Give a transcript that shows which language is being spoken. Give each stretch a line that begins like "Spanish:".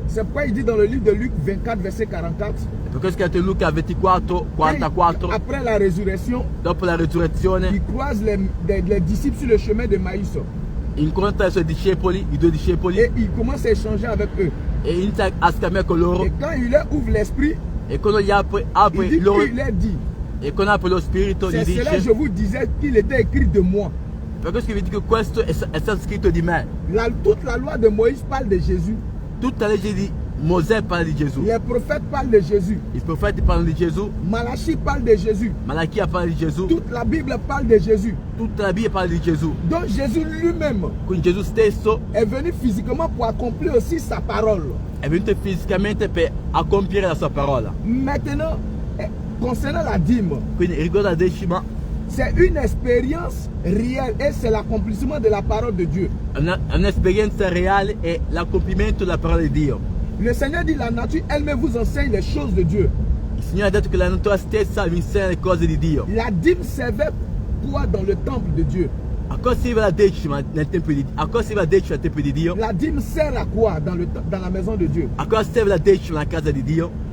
French: C'est pourquoi il dit dans le livre de Luc 24, verset 44.
Italian: E per questo è scritto in Luca 24, 44.
French: Après la résurrection,
Italian: Dopo la risurrezione,
French: il croise les disciples sur le chemin de Maïs.
Italian: incontra i suoi discepoli, i due discepoli,
French: Et il commence à échanger avec eux.
Italian: e inizia a scambiare con loro.
French: Et quand il leur ouvre l'esprit,
Italian: E quando gli apre
French: il dit
Italian: loro,
French: qu'il leur dit,
Italian: e quando apre lo spirito, gli
French: c'est cela
Italian: dice:
French: je vous disais qu'il était écrit de moi.
Italian: Per questo vi dico questo è stato scritto di me.
French: Toute la loi de Moïse parle de Jésus.
Italian: Tutta la legge di Mosè parla di Gesù.
French: Les prophètes parlent de Jésus.
Italian: I profeti parlano di Gesù.
French: Malachie parle de Jésus.
Italian: Malachia parla di Gesù.
French: Toute la Bible parle de Jésus.
Italian: Tutta la Bibbia parla di Gesù.
French: Donc Jésus lui-même
Italian: Quindi Gesù stesso
French: est venu physiquement pour accomplir aussi sa parole.
Italian: è venuto fisicamente per compiere la sua parola.
French: Maintenant, concernant la dîme,
Italian: Quindi riguardo la decima,
French: c'est une expérience réelle et c'est l'accomplissement de la parole de Dieu.
Italian: è un'esperienza reale e l'accompimento della parola di Dio.
French: Le Seigneur dit la nature elle-même vous enseigne les choses de Dieu.
Italian: Il Signore ha detto che la natura stessa vi insegna le cose di Dio.
French: La dîme servait quoi dans le temple de Dieu?
Italian: A cosa serve la decima nel tempio di Dio? A cosa serve la decima nel tempio di Dio?
French: La dîme sert à quoi dans la maison de Dieu?
Italian: A cosa serve la decima nella casa di Dio?